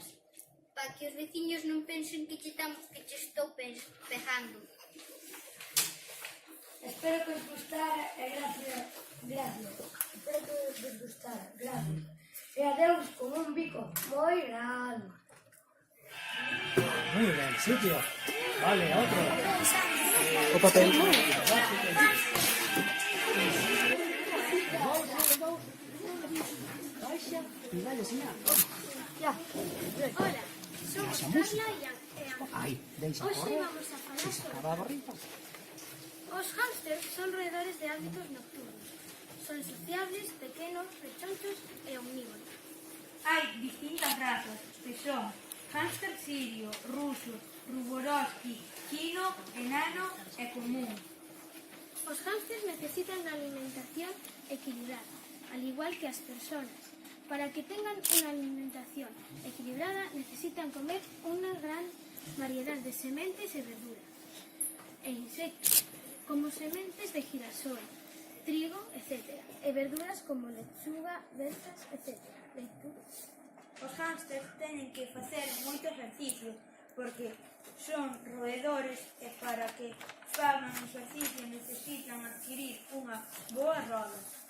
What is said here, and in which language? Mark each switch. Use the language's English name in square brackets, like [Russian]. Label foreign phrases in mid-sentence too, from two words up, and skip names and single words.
[Galician] Para que os veciños non pensen que che estou pegando. Espero que os gustara e gracias. Espero que os gustara, gracias. E adeus con un bico moi grande. [Spanish] Muy bien. Sitio. Vale, otro. [Galician] O papel. [Spanish] Baixa y dale señal. [Galician] Hola, somos Carla e Ana. Ahí, deixa Hoxe correr. vamos a falar Se sobre... acaba a barriga. Os hámsters son roedores de hábitos nocturnos. Son sociables, pequenos, rechonchos e omnívoros. Hai distintas razas, que son hámster sirio, ruso, ruborowski, chino, enano e común. Os hámsters necesitan [Spanish] una alimentación equilibrada, al igual que [Galician] as personas. [Spanish] Para que tengan una alimentación equilibrada necesitan comer una gran variedad de sementes y verduras e insectos, como sementes de girasol, trigo, etc. [Galician] E verduras como lechuga, berzas, etc. Os hámsters teñen que facer moito exercicio porque son roedores e para que fagan exercicio necesitan adquirir unha boa roda.